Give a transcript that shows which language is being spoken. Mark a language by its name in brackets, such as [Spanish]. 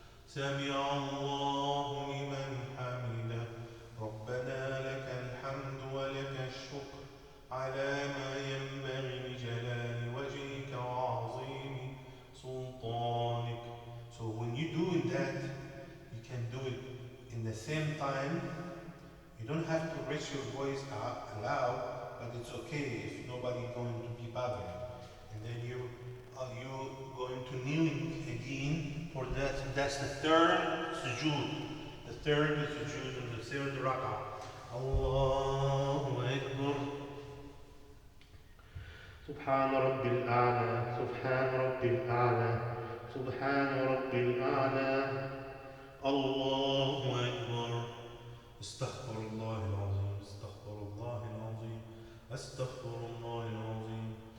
[Arabic] سمع الله لمن حمده ربنا لك الحمد ولك الشكر على ما ينبغي لجلال وجهك وعظيم سلطانك. [English] So when you do that, you can do it in the same time. You don't have to raise your voice out loud, but it's okay if nobody going to be bothering. And then you going to kneeling again for that. That's the third sujood. The third sujood and the third rak'ah. [Arabic] Allahu Akbar. سبحان ربي الأعلى سبحان ربي الأعلى سبحان ربي الأعلى. الله أكبر. استغفر الله العظيم استغفر الله العظيم استغفر الله العظيم.